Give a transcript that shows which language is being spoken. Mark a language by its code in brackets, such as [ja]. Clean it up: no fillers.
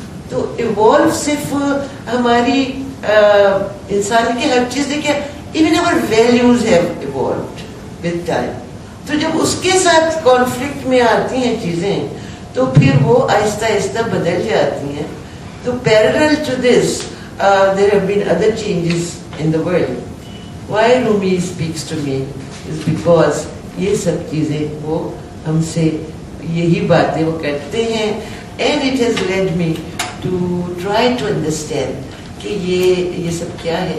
[ur] تو ایوالو صرف ہماری انسان کی ہر چیز دیکھیں, [en] Even our values have evolved with time. [ur] تو جب اس کے ساتھ کانفلکٹ میں آتی ہیں چیزیں تو پھر وہ آہستہ آہستہ بدل جاتی ہیں. [en] تو parallel to this there have been other changes in the world. Why Rumi speaks to me is because [ur] یہ سب چیزیں وہ ہم سے یہی باتیں وہ کرتے ہیں, [en] and it has led me to try to understand [ur] کہ یہ سب کیا ہے.